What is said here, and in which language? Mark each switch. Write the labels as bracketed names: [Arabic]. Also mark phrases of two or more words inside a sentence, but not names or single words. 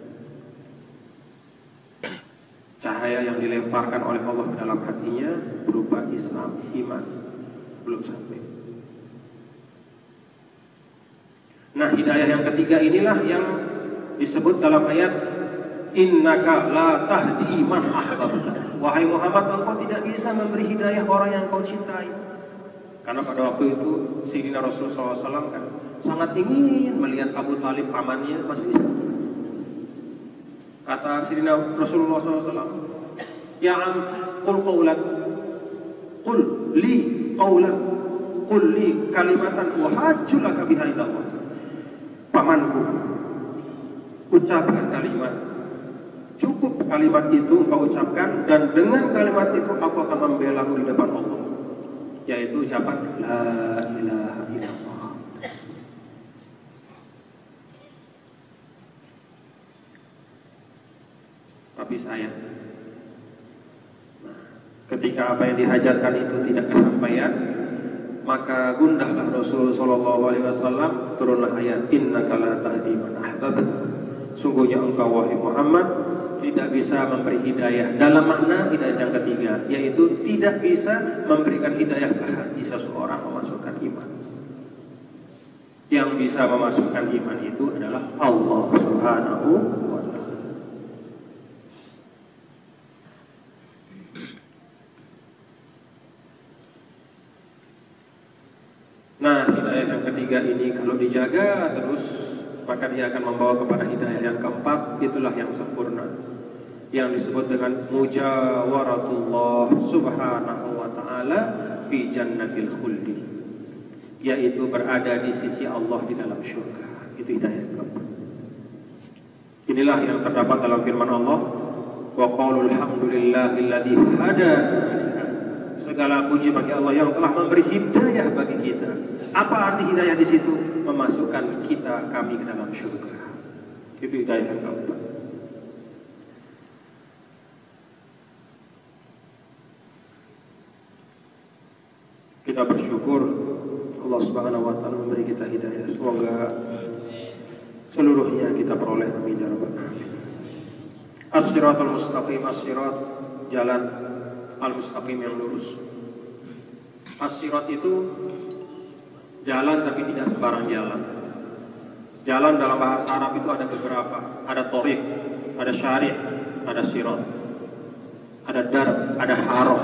[Indonesian] Cahaya yang dilemparkan oleh Allah ke dalam hatinya berupa Islam, iman, belum sampai. Nah, hidayah yang ketiga inilah yang disebut dalam ayat [Arabic] إنك لا تهدي من أحببت. [Indonesian] Wahai Muhammad, engkau tidak bisa memberi hidayah orang yang kau cintai. Karena pada waktu itu Sayyidina Rasulullah SAW kan sangat ingin melihat Abu Talib pamannya masuk Islam. [Arabic] Kata Sayyidina Rasulullah SAW, يا عم، قل قولا، قل لي قولا، قل لي كلمة أحاج لك بها عند الله. [Indonesian] Pamanku, ucapkan kalimat, cukup kalimat itu engkau ucapkan, dan dengan kalimat itu aku akan membela di depan Allah, yaitu ucapan [Arabic] لا إله إلا الله. [Indonesian] Tapi sayang, ketika apa yang dihajatkan itu tidak kesampaian, maka gundahlah Rasul [Arabic] صلى الله عليه وسلم, [Indonesian] turunlah ayat [Arabic] إنك لا تهدي من أحببت. [Indonesian] Sungguhnya engkau wahai Muhammad tidak bisa memberi hidayah dalam makna hidayah yang ketiga, yaitu tidak bisa memberikan hidayah ke hati seseorang memasukkan iman. Yang bisa memasukkan iman itu adalah Allah [Arabic] سبحانه وتعالى. [Indonesian] Nah, hidayah yang ketiga ini kalau dijaga terus, maka dia akan membawa kepada hidayah yang keempat, itulah yang sempurna, yang disebut dengan [Arabic] مجاورة الله سبحانه وتعالى في جنة الخلد, [Indonesian] yaitu berada di sisi Allah di dalam syurga. Itu hidayah yang keempat. Inilah yang terdapat dalam firman Allah, [Arabic] وقالوا الحمد لله الذي هدانا. [Indonesian] Segala puji bagi Allah yang telah memberi hidayah bagi kita. Apa arti hidayah di situ? Memasukkan kami ke dalam surga. Itu hidayah yang keempat. Kita bersyukur Allah [Arabic] سبحانه وتعالى [Indonesian] memberi kita hidayah. Semoga seluruhnya kita peroleh. [Arabic] آمين يا رب العالمين. الصراط المستقيم، الصراط, [Indonesian] jalan al-mustaqim yang lurus. As-sirat itu jalan tapi tidak sembarang jalan. Jalan dalam bahasa Arab itu ada beberapa. Ada thoriq, ada syari', ada sirat, ada dar, ada haroh.